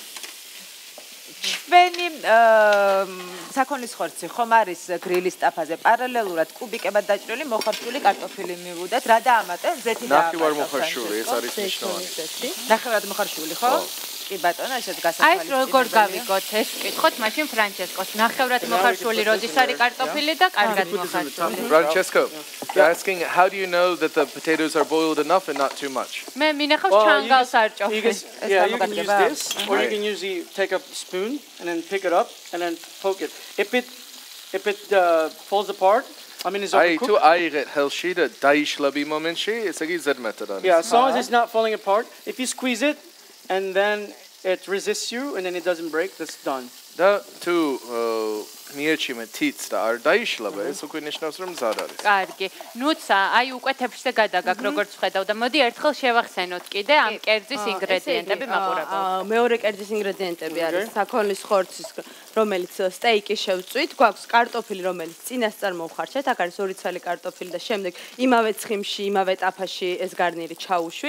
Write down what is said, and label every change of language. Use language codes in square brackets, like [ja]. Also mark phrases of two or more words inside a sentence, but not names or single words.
[ka] ჩვენი საქონლის ხორცი ხომ არის გრილის ტაფაზე პარალელურად კუბიკებად დაჭრილი მოხარშული კარტოფილი მივუდეთ რა დაამატეთ ზეთი და ნახევარ მოხარშული ეს არის ნიშნავანი. ნახევარად მოხარშული ხო? კი ბატონო, ესეც გასათვალისწინებელი. აი როგორ გავიგოთ ეს ვკითხოთ მაშინ ფრანჩესკოს. ნახევრად მოხარშული როდის არის კარტოფილი და კარგად მოხარშული. [en] Francesco, you're asking how do you know that the potatoes are boiled enough and not too much? [ka] მე მინახავს ჩანგალს არ ჭოფი. [en] Yeah, you can use this or you can usually take a spoon and then pick it up and then poke it. If it falls apart, I mean it's overcooked. [ka] თუ აიღეთ ხელში და დაიშლები მომენტში, ესე იგი ზედმეტად არის. [en] Yeah, as long as it's not falling apart, if you squeeze it and then it resists you and then it doesn't break, that's done. [ka] და თუ მიეჩიმე თითს და არ დაიშლება, ეს უკვე ნიშნავს რომ მზად არის. კარგი. ნუცა, აი უკვე თეფშზე გადაგაკ როგორც ვხედავ და მოდი ერთხელ შევახსენოთ კიდე ამ კერძის ინგრედიენტები მაყურებელს. მეორე კერძის ინგრედიენტები არის საქონლის ხორცის რომელიც სტეიკი შევწვით, გვაქვს კარტოფილი რომელიც წინასწარ მოვხარშეთ, აქ არის ორი ცალი კარტოფილი და შემდეგ იმავე ცხიმში, იმავე ტაფაში ეს გარნირი ჩაუშვით.